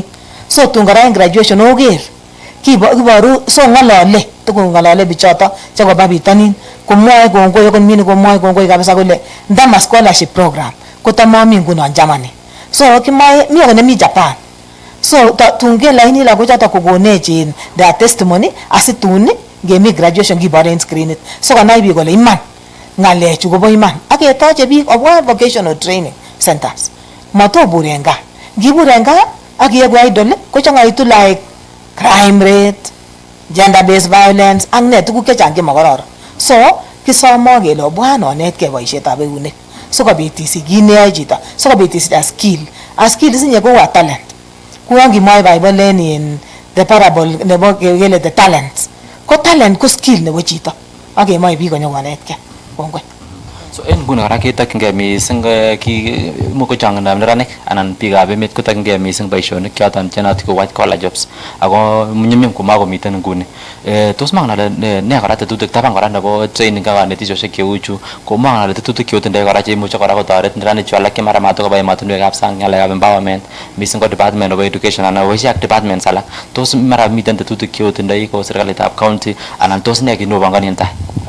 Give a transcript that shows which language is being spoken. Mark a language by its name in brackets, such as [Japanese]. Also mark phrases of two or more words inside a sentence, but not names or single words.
[Kipsigis] So tun kora en graduation oker kiboru so ng'olole tukun ng'olole bichoto chekoba bitonin komwoe kongoi akot mini komwoe kongoi kabisa kole ndama [English] scholarship program [Kipsigis] kotamami ngunon Germany. So kimwoe mi akot nemi Japan. So tun ke laini lagochoto kokonech [English] in their testimony [Kipsigis] asitun ngemi graduation kiboru en screenit. So konai biik kole iman ng'alechu kobo iman. Ak ketoche biik obwa vocational training centers. Matobur en gaa. Ngibur en gaa ak iegu idol kochang'aitu like [English] crime rate, gender based violence [Kipsigis] ak ne tuguk chechang chemakororon. So kisomo kele obwan onetkei boisietab eunek sikobit isich kit neyoe chito sikobit isich a skill. [English] A skill [Kipsigis] isinye ko [English] a talent. [Kipsigis] Kuon kimwoe [English] Bible in the parable [Kipsigis] nebo kele [English] the talents. [Kipsigis] Ko talent ko skill nebo chito. Ak kemoe biik konyokonetkei. Kongoi. So en nguni kora ketokyingei missing muko chang'indab neranik anan biikab emet kotokyingei missing boisionik choton chenotik ko [English] white collar jobs [Kipsigis] ako nyumnyum komakomiten nguni. Tos mang'en ale ne kora tetutik taban kora nebo training ak kanetisiosiek cheu chu komang'en ale tetutik cheotindoi kora cheimuche kora kotoret neranik chu alak chemara matokoba emotinwekab sang ng'alekab empowerment missing ko department nebo education anan boisie ak departments alak. Tos mara miten tetutik cheotindoi ko serikalitab county anan tos ne kit nopongoni en tai?